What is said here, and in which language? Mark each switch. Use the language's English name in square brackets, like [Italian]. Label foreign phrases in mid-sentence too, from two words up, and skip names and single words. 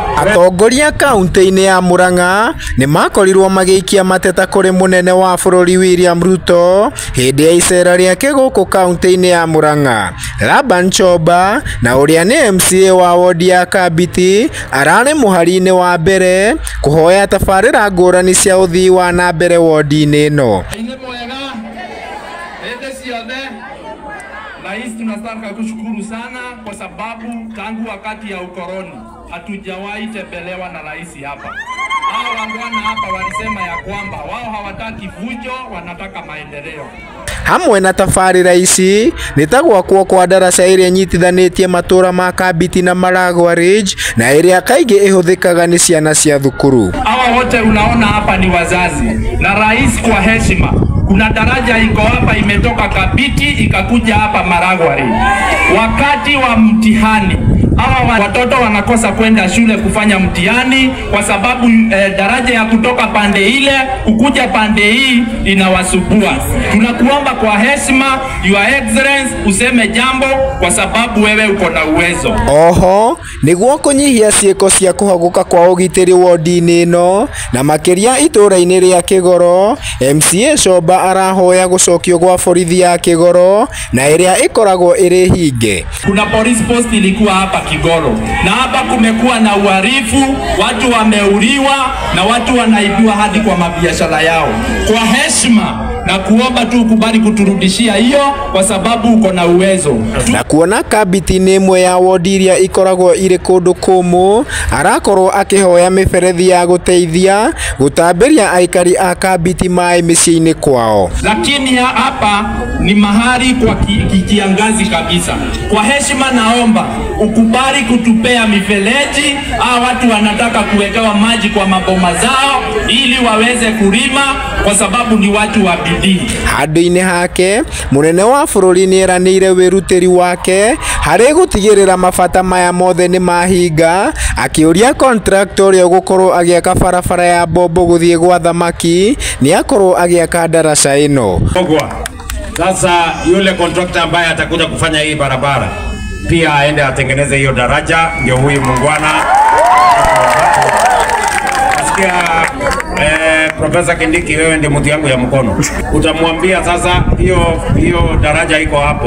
[Kikuyu] Atongoria kaunti-ini ya Murang'a ni makorirwo magiikia mateta kuri munene wa bururi William Ruto hindi ya icera riake guku kaunti-ini ya Murang'a. Laban Choba na uria ni MCA wa wodi ya Kabiti arari muhari-ini wa mbere kuhoya tabarira ngurani cia uthii wa na mbere wodi-ini ino. [Swahili] Rais, tunataka kushukuru sana kwa sababu tangu wakati ya ukoloni hatujawahi tembelewa na rais hapa. Hao wangwana hapa walisema ya kwamba wao hawataki fujo, wanataka maendeleo. [Kikuyu] Hamwe na tabarira ici nitagwakwo kwa daraca iria nyitithanitie matura ma Kabiti na Maragwa Ridge na iria kaingi ihuthikaga ni ciana cia thukuru. [Swahili] Hawa wote unaona hapa ni wazazi na rais kwa heshima. Kuna daraja iko hapa imetoka Kabiti ikakuja hapa Maragwa Ridge. Wakati wa mtihani hawa watoto wanakosa kwenda shule kufanya mtihani kwa sababu daraja ya kutoka pande ile kukuja pande hii inawasubua. Tunakuomba kwa heshima, [English] Your Excellency, [Swahili] useme jambo kwa sababu wewe uko na uwezo. [Kikuyu] Oho niguo kunyihia ciiko cia kuhaguka kwa ugitiri wodi-ini ino na makiria itura-ini ria Kigoro, MCA Shomba arahoya gucokio gwa borithi ya Kigoro na iria ikoragwo iri hinge. [Swahili] Kuna [English] police post [Swahili] ilikuwa hapa Kigoro na hapa kumekuwa na uhalifu, watu wameuliwa na watu wanaibiwa hadi kwa mabiashara yao. Kwa heshima na kuomba tu ukubali kuturudishia hiyo kwa sababu uko na uwezo. [Kikuyu] Na kuona Kabiti ni imwe ya wodi iria ikoragwo iri kundu kumu, arakorwo akihoya miberethi ya guteithia gutambiria aikari a Kabiti mai micii-ini kwao. [Swahili] Lakini hapa ni mahali kwa kiangazi kabisa. Kwa heshima naomba ukubali kutupea mifereji. Hawa watu wanataka kuwekewa maji kwa maboma zao ili waweze kulima kwa sababu ni watu wa bidii. [Kikuyu] Handu-ini hake munene wa bururi ni eranire wirutiri wake hari gutigirira mabata maya mothe ni mahinga, akiuria contractor uria gukorwo agiaka barabara ya Bombo guthie gwa Thamaki ni akorwo agiaka daraca ino. [Swahili] Sasa yule contractor ambaye atakuja kufanya hii barabara pia aende atengeneze hiyo daraja, ndio huyu mungwana. Nasikia Profesa Kindiki, wewe ndiye mtu yangu ya mkono. Utamwambia sasa hiyo daraja iko hapo.